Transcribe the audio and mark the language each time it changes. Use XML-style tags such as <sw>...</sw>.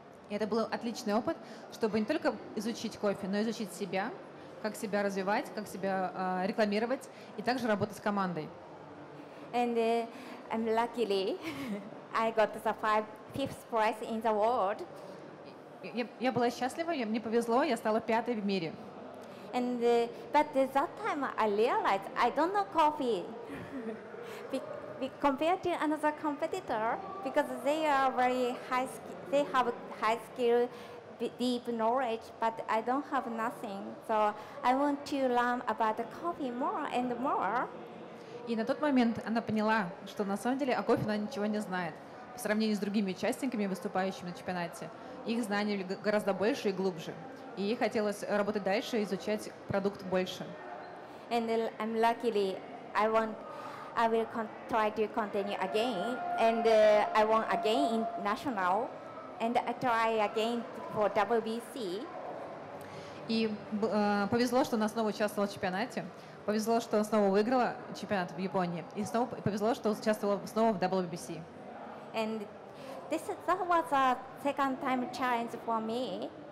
<ru>И это был отличный опыт, чтобы не только изучить кофе, но и изучить себя, как себя развивать, как себя рекламировать, и также работать с командой.</ru> <en>And luckily, I got the fifth prize in the world.</en> <ru>Я была счастлива, мне повезло, я стала 5-й в мире.</ru> <en>But at that time I realized I don't know coffee. Compared to another competitor, because they are very high, they have high skill, deep knowledge, but I don't have nothing. So I want to learn about the coffee more and more.</en> <ru>И на тот момент она поняла, что на самом деле о кофе она ничего не знает. По сравнению с другими участниками, выступающими на чемпионате, их знания были гораздо больше и глубже. И ей хотелось работать дальше и изучать продукт больше.</ru> <en>And I'm luckily, I will try to continue again, and I won again in national, and I try again for WBC.</en> <ru>И повезло, что она снова участвовала в чемпионате. Повезло, что снова выиграла чемпионат в Японии. И снова повезло, что участвовала снова в WBC.</ru> <en>And that was a second time challenge for me.</en>